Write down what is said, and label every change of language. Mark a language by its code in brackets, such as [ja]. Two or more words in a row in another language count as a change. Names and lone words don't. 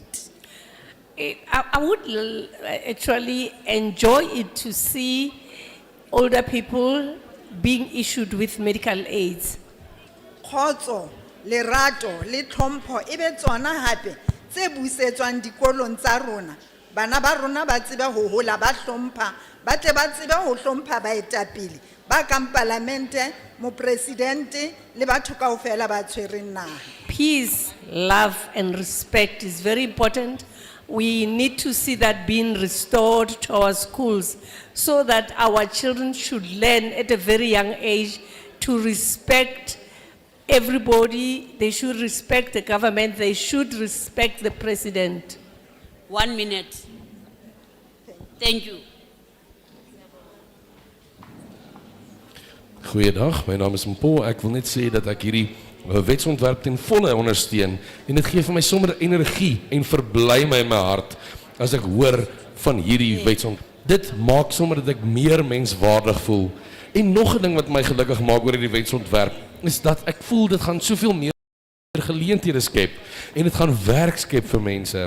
[en] I would actually enjoy it to see older people being issued with medical aids. [st] Khotso, lerato, le tlhompho ebe tsona hape tse busetswang dikolong tsa rona. Bana ba rona ba tsebe ho hola ba hlompha, ba tle ba tsebe ho hlompha baetapele, ba kang parlamente, mo presidente le batho kaofela ba tshwereng naha. [en] Peace, love and respect is very important. We need to see that being restored to our schools so that our children should learn at a very young age to respect everybody. They should respect the government. They should respect the president. 1 minute. Thank you. [af] Goeiedag, my naam is Mpo. Ek wil net sê dat ek hierdie wetsontwerp ten volle ondersteun en dit gee vir my sommer energie en verbly my in my hart as ek hoor van hierdie wetsontwerp. Dit maak sommer dat ek meer menswaardig voel. En nog 'n ding wat my gelukkig maak oor hierdie wetsontwerp is dat ek voel dit gaan soveel meer geleenthede skep en dit gaan werk skep vir mense.